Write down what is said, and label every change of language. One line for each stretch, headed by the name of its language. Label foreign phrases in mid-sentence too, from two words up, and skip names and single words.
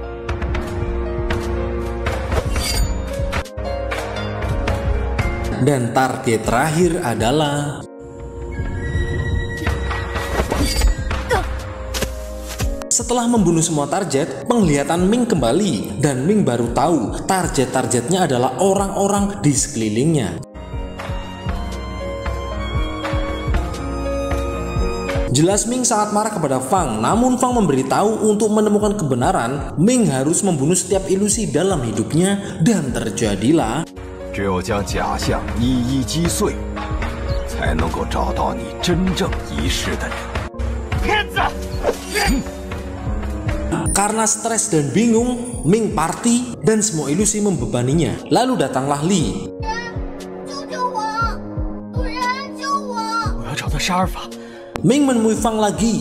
Indonesian: Dan target terakhir adalah setelah membunuh semua target, penglihatan Ming kembali dan Ming baru tahu target-targetnya adalah orang-orang di sekelilingnya. Jelas Ming sangat marah kepada Fang, namun Fang memberitahu untuk menemukan kebenaran, Ming harus membunuh setiap ilusi dalam hidupnya dan terjadilah.
Chinese: 只有将假象一一击碎，才能够找到你真正遗失的人。骗子！
Indonesian: Karena stres dan bingung, Ming party dan semua ilusi membebaninya. Lalu datanglah Li. Ming menemui Fang lagi.